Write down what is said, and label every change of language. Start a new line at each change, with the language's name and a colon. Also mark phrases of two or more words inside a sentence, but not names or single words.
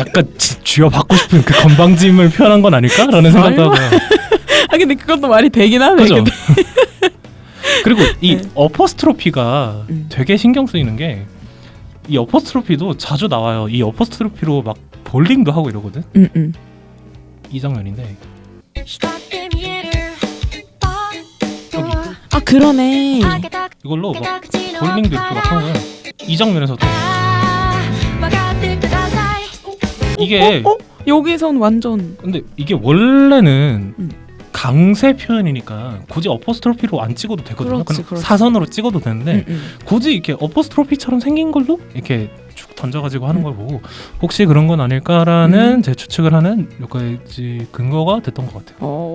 Korean: 약간 쥐어받고 싶은 그 건방짐을 표현한 건 아닐까라는 생각도 하고요. 아 근데 그것도 말이 되긴 하네. 그죠? 근데. 그리고 이 어퍼스트로피가 되게 신경 쓰이는 게 이 어퍼스트로피도 자주 나와요. 이 어퍼스트로피로 막 볼링도 하고 이러거든. 이 장면인데
Japanese: 光って見えるポットは
Korean: 아 그러네.
Japanese: 開けた
Korean: 이걸로 막
Japanese: 口の
Korean: 볼링도 이렇게 막 하는 거야. 이 장면에서도
Japanese: 分かってください
Korean: 이게 여기선 완전 근데 이게 원래는 강세 표현이니까 굳이 어퍼스트로피로 안 찍어도 되거든요. 그렇지, 그냥 그렇지. 사선으로 찍어도 되는데 굳이 이렇게 어퍼스트로피처럼 생긴 걸로 이렇게 쭉 던져가지고 하는 걸 보고 혹시 그런 건 아닐까라는 제 추측을 하는 몇 가지 근거가 됐던 것 같아요.